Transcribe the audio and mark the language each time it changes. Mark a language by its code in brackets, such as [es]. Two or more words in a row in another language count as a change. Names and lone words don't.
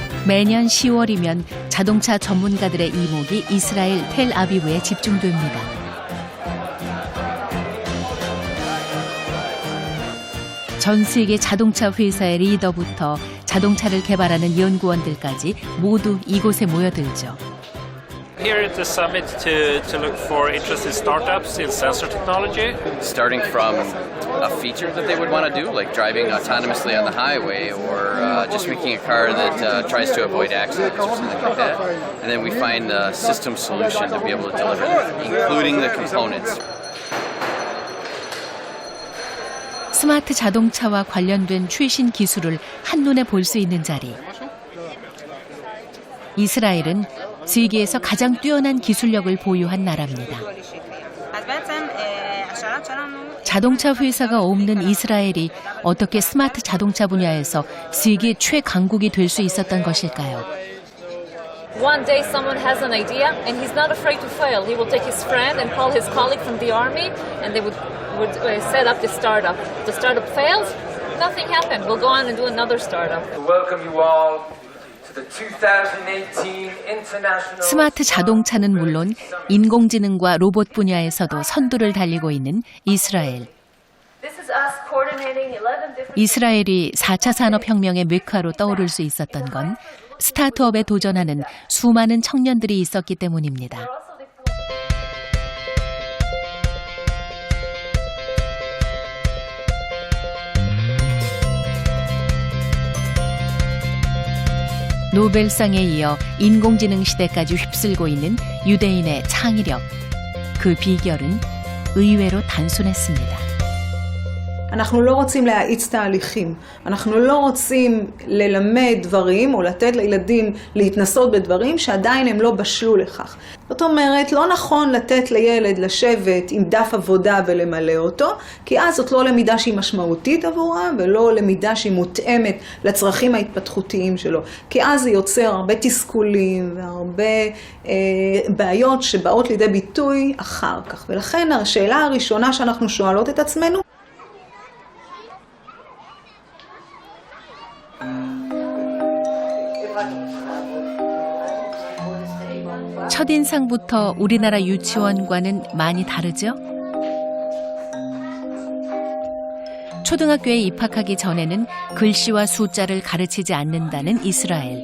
[ko] 매년 10월이면 자동차 전문가들의 이목이 이스라엘 텔아비브에 집중됩니다. 전 세계 자동차 회사의 리더부터 자동차를 개발하는 연구원들까지 모두 이곳에 모여들죠. [en] Here at the summit to look for interested startups in sensor technology. Starting from a feature that they would want to do, like driving autonomously on the highway or just making a car that tries to avoid accidents or something like that. And then we find a system solution to be able to deliver that, including the components. [ko] 스마트 자동차와 관련된 최신 기술을 한눈에 볼 수 있는 자리. 이스라엘은 세계에서 가장 뛰어난 기술력을 보유한 나라입니다. 자동차 회사가 없는 이스라엘이 어떻게 스마트 자동차 분야에서 세계 최강국이 될 수 있었던 것일까요? [en] One day someone has an idea and he's not afraid to fail. He will take his friend and call his colleague from the army and they would set up the startup. The startup fails, nothing happened. We'll go on and do another startup. Welcome you all to the 2018 International. [ko] 스마트 자동차는 물론 인공지능과 로봇 분야에서도 선두를 달리고 있는 이스라엘. 이스라엘이 4차 산업혁명의 메카로 떠오를 수 있었던 건 스타트업에 도전하는 수많은 청년들이 있었기 때문입니다. 노벨상에 이어 인공지능 시대까지 휩쓸고 있는 유대인의 창의력. 그 비결은 의외로 단순했습니다. [he] אנחנו לא רוצים להאיץ תהליכים, אנחנו לא רוצים ללמד דברים או לתת לילדים להתנסות בדברים שעדיין הם לא בשלו לכך. זאת אומרת, לא נכון לתת לילד לשבת עם דף עבודה ולמלא אותו, כי אז זאת לא למידה שהיא משמעותית עבורה ולא למידה שהיא מותאמת לצרכים ההתפתחותיים שלו. כי אז זה יוצר הרבה תסכולים והרבה בעיות שבאות לידי ביטוי אחר כך. ולכן השאלה הראשונה שאנחנו שואלות את עצמנו, [ko] 첫인상부터 우리나라 유치원과는 많이 다르죠? 초등학교에 입학하기 전에는 글씨와 숫자를 가르치지 않는다는 이스라엘.